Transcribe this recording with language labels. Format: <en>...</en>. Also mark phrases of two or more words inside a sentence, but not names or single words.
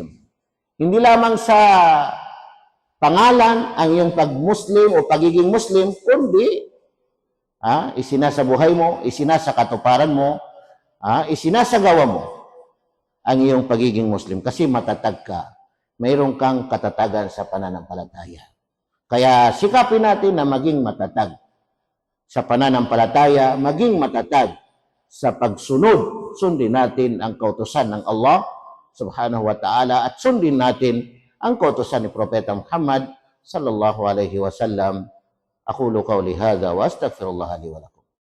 <tl>Hindi lamang sa pangalan ang iyong pag-Muslim o pagiging Muslim, kundi isinasabuhay mo, isinasakatuparan mo, isinasagawa mo ang iyong pagiging Muslim kasi matatag ka. Mayroon kang katatagan sa pananampalataya. Kaya sikapin natin na maging matatag sa pananampalataya, maging matatag sa pagsunod. Sundin natin ang kautusan ng Allah</tl> <ar>سبحانه وتعالى</ar> <tl>at sundin natin ang kautusan ni Propeta Muhammad</tl> <ar>صلى الله عليه وسلم. أقول قولي هذا وأستغفر الله لي ولكم.</ar>